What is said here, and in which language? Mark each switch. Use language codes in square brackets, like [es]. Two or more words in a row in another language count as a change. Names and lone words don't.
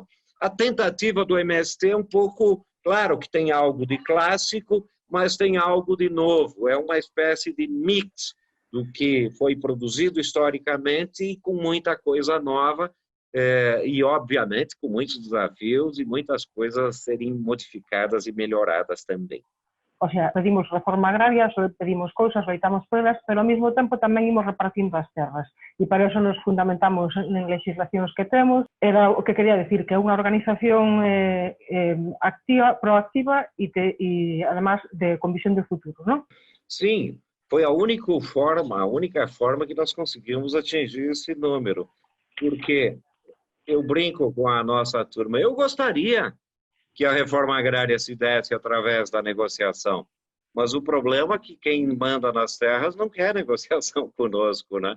[pt] A tentativa do MST é um pouco, claro que tem algo de clássico, mas tem algo de novo, é uma espécie de mix do que foi produzido historicamente e com muita coisa nova e, obviamente, com muitos desafios e muitas coisas a serem modificadas e melhoradas também. [gl] O sea, pedimos reforma agraria, pedimos cousas, loitamos por elas, pero ao mesmo tempo tamén imos repartindo as terras. E para eso nos fundamentamos en legislacións que temos. Era o que quería decir, que é unha organización activa, proactiva e además, con visión de futuro, non? [pt] Sim, foi a única forma que nós conseguimos atingir esse número. Porque eu brinco com a nossa turma, eu gostaria que a reforma agrária se desse através da negociação. Mas o problema é que quem manda nas terras não quer negociação conosco, né?